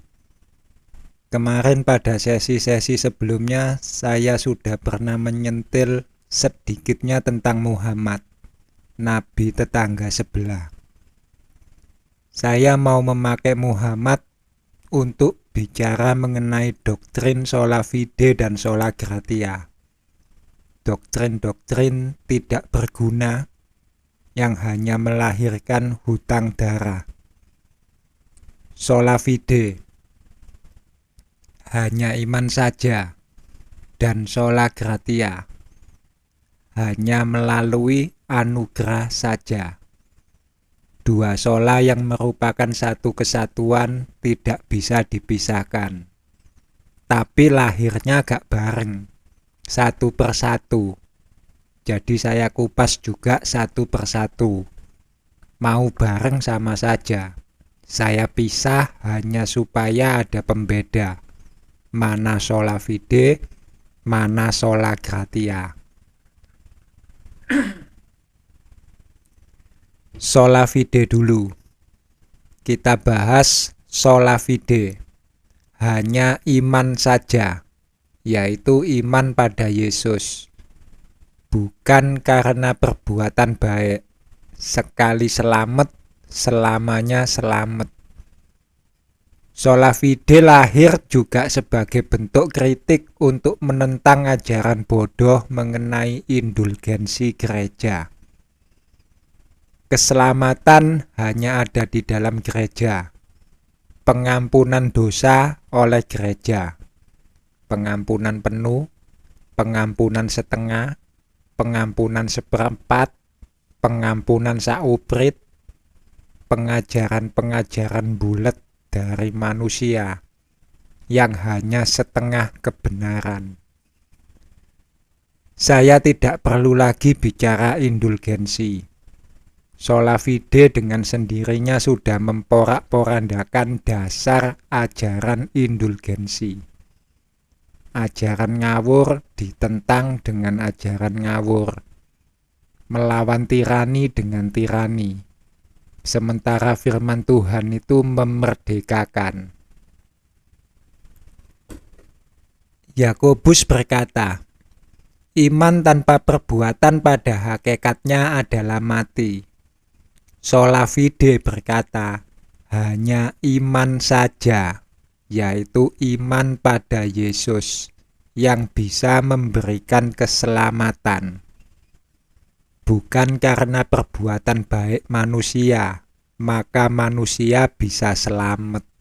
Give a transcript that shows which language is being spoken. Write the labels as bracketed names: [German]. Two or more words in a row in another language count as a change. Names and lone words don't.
[Indonesian] Kemarin pada sesi-sesi sebelumnya saya sudah pernah menyentil sedikitnya tentang Muhammad, nabi tetangga sebelah. Saya mau memakai Muhammad untuk bicara mengenai doktrin [Latin] sola fide [Indonesian] dan [Latin] sola gratia. [Indonesian] Doktrin-doktrin tidak berguna yang hanya melahirkan hutang darah. [Latin] Sola fide, [Indonesian] hanya iman saja, dan [Latin] sola gratia, [Indonesian] hanya melalui anugerah saja. Dua sola yang merupakan satu kesatuan tidak bisa dipisahkan, tapi lahirnya gak bareng, satu persatu. Jadi saya kupas juga satu persatu. Mau bareng sama saja. Saya pisah hanya supaya ada pembeda. Mana [Latin] sola fide, [Indonesian] mana [Latin] sola gratia. Sola fide [Indonesian] dulu. Kita bahas [Latin] sola fide. [Indonesian] Hanya iman saja, yaitu iman pada Yesus. Bukan karena perbuatan baik. Sekali selamat, selamanya selamat. [Latin] Sola fide [Indonesian] lahir juga sebagai bentuk kritik untuk menentang ajaran bodoh mengenai indulgensi gereja. Keselamatan hanya ada di dalam gereja. Pengampunan dosa oleh gereja. Pengampunan penuh, pengampunan setengah, pengampunan seperempat, pengampunan sauprit, pengajaran-pengajaran bulat dari manusia yang hanya setengah kebenaran. Saya tidak perlu lagi bicara indulgensi. [Latin] Sola fide [Indonesian] dengan sendirinya sudah memporak-porandakan dasar ajaran indulgensi. Ajaran ngawur ditentang dengan ajaran ngawur. Melawan tirani dengan tirani. Sementara firman Tuhan itu memerdekakan. Yakobus berkata, iman tanpa perbuatan pada hakikatnya adalah mati. [Latin] Sola fide [Indonesian] berkata, hanya iman saja, yaitu iman pada Yesus yang bisa memberikan keselamatan. Bukan karena perbuatan baik manusia, maka manusia bisa selamat.